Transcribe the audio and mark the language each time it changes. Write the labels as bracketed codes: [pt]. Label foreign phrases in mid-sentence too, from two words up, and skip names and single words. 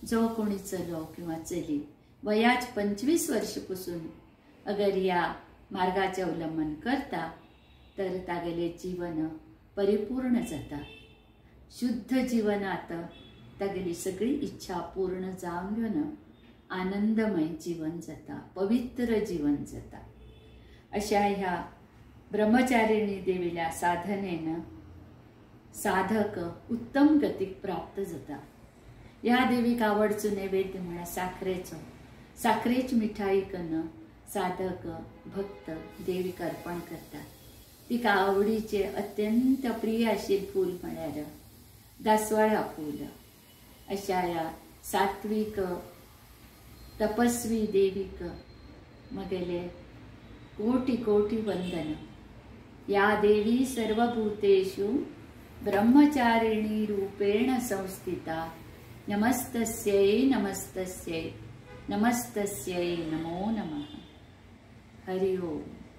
[kok] जो कोणी चलो किंवा चली वयाच 25 वर्षापासून अगर या मार्गाचे अवलंबन करता तर तागेले जीवन परिपूर्ण जाता। शुद्ध जीवनात तागेली सगळी इच्छा पूर्ण जावन घेवन आनंदमय जीवन जाता, पवित्र जीवन जाता। अशा ह्या ब्रह्मचारिणी देवीला साधनेन साधक उत्तम गतीक प्राप्त जाता। या देवीक आवडचो नैवेद्य म्हळ्यार साखरेची मिठाई करून साधक भक्त देवीक अर्पण करतात। तिका आवडीचे अत्यंत प्रिय आशिल्ले फूल म्हळ्यार दासवाळा फूल। अशा या सात्विक तपस्वी देवीक मगेले कोटी कोटी वंदन। [sa] या देवी सर्वभूतेषु ब्रह्मचारिणी रूपेण संस्थिता। नमस्तस्यै नमस्तस्यै नमस्तस्यै नमो नमः। हरि ओम।